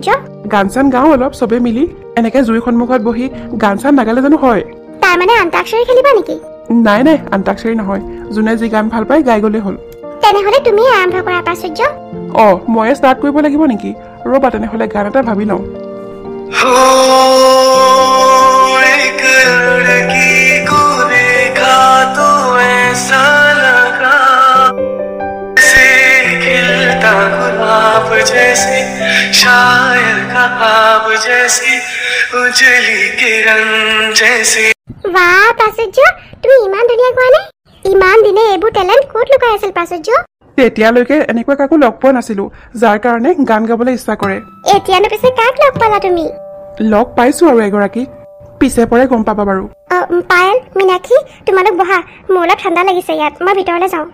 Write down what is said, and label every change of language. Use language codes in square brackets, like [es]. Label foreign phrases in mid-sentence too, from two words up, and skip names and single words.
[as] গান চান গাওঁ অলপ চবেই মিলি, এনেকে জুইৰ সন্মুখত বহি গান চান নাগালে জানো হয়? তাৰ মানে আন্তাক্ষৰী খেলিবা নেকি? নাই আন্তাক্ষৰী নহয়, যোনে যি গান ভাল পায় গাই গ'লেই হ'ল। তেনেহ'লে তুমি আৰম্ভ কৰা প্ৰাচুৰ্য। ময়ে ষ্টাৰ্ট কৰিব লাগিব নেকি? ৰ'বা তেনেহ'লে গান এটা ভাবি লওঁ। [hi] जैसे शायर का ख्वाब जैसे उजली किरण जैसे। [as] वाह প্ৰাচুৰ্য, তুমি ইমান ধুনীয়া গোৱা নে? ইমান দিনে এইবোৰ টেলেণ্ট ক'ত লুকাই আছিল প্ৰাচুৰ্য? তেতিয়ালৈকে এনেকুৱা কাকো লগ পোৱা নাছিলো, যাৰ কাৰণে গান গাবলৈ ইচ্ছা কৰে। এতিয়ানো পিছে কাক লগ পালা তুমি? লগ পাইছো আৰু এগৰাকীক, পিছে পৰে গম পাবা বাৰু। পায়েল, মীনাক্ষী, তোমালোক বহা, মোৰ অলপ ঠাণ্ডা লাগিছে ইয়াত, মই ভিতৰলৈ যাওঁ।